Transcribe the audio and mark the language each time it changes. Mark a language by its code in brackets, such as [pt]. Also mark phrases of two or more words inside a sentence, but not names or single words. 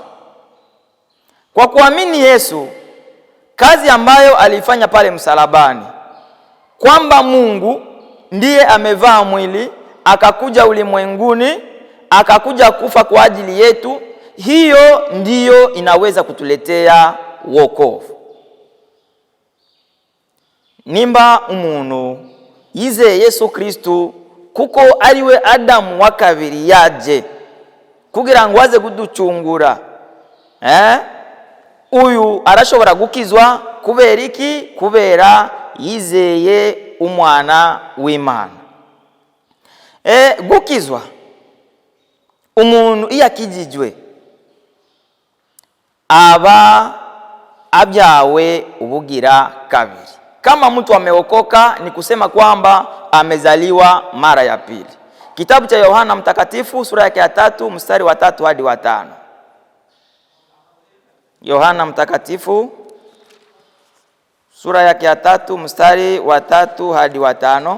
[sw] Kwa kuamini Yesu, kazi ambayo alifanya pale msalabani, kwamba Mungu ndiye amevaa mwili, akakuja ulimwenguni, akakuja kufa kwa ajili yetu, hiyo ndiyo inaweza kutuletea wokovu. [rn] Nimba umuntu yizeye Yesu Kristo kuko ariwe Adamu wa kabiri yaje kugira ngo aze kuducungura, uyu arashobora gukizwa kubera iki? Kubera yizeye umwana w'Imana. Gukizwa umuntu iyakijijwe aba abyawe ubugira kabiri. [sw] Kama mtu ameokoka ni kusema kwamba amezaliwa mara ya pili. Kitabu cha Yohana Mtakatifu sura yake ya 3 mstari wa 3 hadi wa 5. Yohana Mtakatifu sura yake ya 3 mstari wa 3 hadi wa 5.